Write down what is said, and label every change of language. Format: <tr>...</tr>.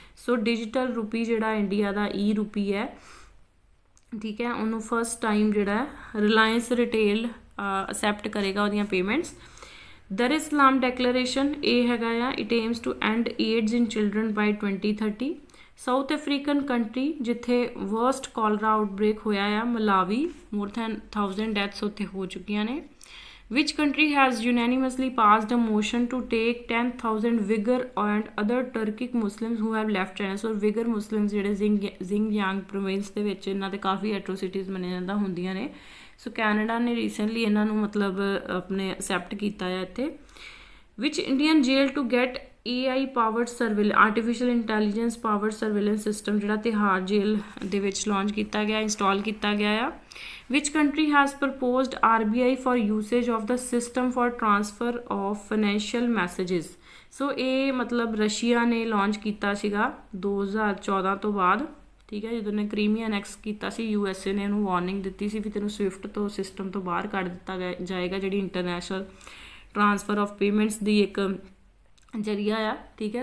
<pa>ਸੋ digital ਰੂਪੀ ਜਿਹੜਾ India ਦਾ E-ਰੂਪੀ ਹੈ, ਠੀਕ ਹੈ, ਉਹਨੂੰ ਫਸਟ ਟਾਈਮ ਜਿਹੜਾ ਰਿਲਾਇੰਸ ਰਿਟੇਲ ਅਸੈਪਟ ਕਰੇਗਾ ਉਹਦੀਆਂ ਪੇਮੈਂਟਸ। ਦਰ ਇਸਲਾਮ ਡੈਕਲੇਰੇਸ਼ਨ ਇਹ ਹੈਗਾ ਆ</pa> <en>It aims to end AIDS in children by 2030।</en> <pa>South African country ਜਿੱਥੇ ਵਰਸਟ ਕੋਲਰਾ ਆਊਟਬ੍ਰੇਕ ਹੋਇਆ ਆ ਮਲਾਵੀ, ਮੋਰ ਦੈਨ 1000 ਡੈਥਸ ਉੱਥੇ ਹੋ ਚੁੱਕੀਆਂ ਨੇ।</pa> <en>Which country has unanimously passed a motion to take 10,000 Uyghur and other Turkic Muslims who have left China?</en> <pa>So Uyghur Muslims ਜਿਹੜੇ Xinjiang province ਦੇ ਵਿੱਚ ਇਹਨਾਂ ਦੇ ਕਾਫੀ ਐਟਰੋਸਿਟੀਜ਼ ਮੰਨੇ ਜਾਂਦਾ ਹੁੰਦੀਆਂ ਨੇ। ਸੋ ਕੈਨੇਡਾ ਨੇ ਰੀਸੈਂਟਲੀ ਇਹਨਾਂ ਨੂੰ ਮਤਲਬ ਆਪਣੇ ਅਸੈਪਟ ਕੀਤਾ ਹੈ ਇੱਥੇ।</pa> <en>Which Indian jail to get AI powered surveillance artificial intelligence powered surveillance system</en> <pa>ਜਿਹੜਾ ਤਿਹਾੜ ਜੇਲ੍ਹ ਦੇ ਵਿੱਚ ਲਾਂਚ ਕੀਤਾ ਗਿਆ, ਇੰਸਟਾਲ ਕੀਤਾ ਗਿਆ ਆ।</pa> <en>Which country has proposed RBI for usage of the system for transfer of financial messages?</en> <pa>ਸੋ ਇਹ ਮਤਲਬ ਰਸ਼ੀਆ ਨੇ ਲਾਂਚ ਕੀਤਾ ਸੀਗਾ 2014 ਤੋਂ ਬਾਅਦ, ਠੀਕ ਹੈ। ਜਦੋਂ ਨੇ ਕ੍ਰੀਮੀਆ ਅਨੈਕਸ ਕੀਤਾ ਸੀ USA ਨੇ ਇਹਨੂੰ ਵਾਰਨਿੰਗ ਦਿੱਤੀ ਸੀ ਵੀ ਤੈਨੂੰ ਸਵਿਫਟ ਤੋਂ ਸਿਸਟਮ ਤੋਂ ਬਾਹਰ ਕੱਢ ਦਿੱਤਾ ਜਾਏਗਾ, ਜਿਹੜੀ ਇੰਟਰਨੈਸ਼ਨਲ ਟ੍ਰਾਂਸਫਰ ਆਫ ਪੇਮੈਂਟਸ ਦੀ ਇੱਕ ਜਰੀਆ ਆ, ਠੀਕ ਹੈ।</pa>